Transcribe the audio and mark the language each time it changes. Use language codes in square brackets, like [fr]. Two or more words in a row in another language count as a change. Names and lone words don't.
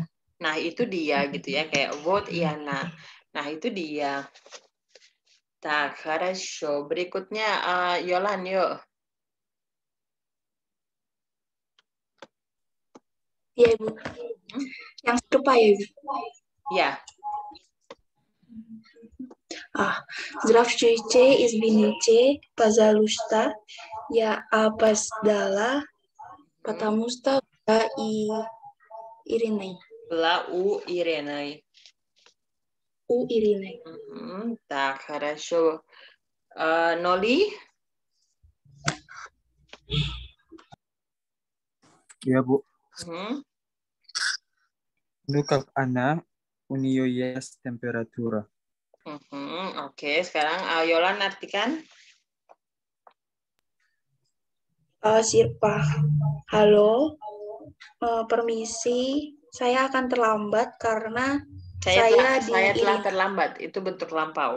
[id] Nah, itu dia gitu ya, kayak vote Iana. Nah, itu dia. Tak, хорошо. Berikutnya Yolan, yuk. Iya, Ibu. Yang serupa ya, Ibu? Ya. [ru] Здравствуйте, извините, пожалуйста, я опоздала, потому что Ириной. Была у Ирены. У Ирины. Так, хорошо. Noli? [id] Ya, Bu. [ru] Ну как она, у нее есть температура. [id] Oke, sekarang Yolan artikan. Sirpa, halo, permisi, saya akan terlambat karena saya telah terlambat. Itu bentuk lampau.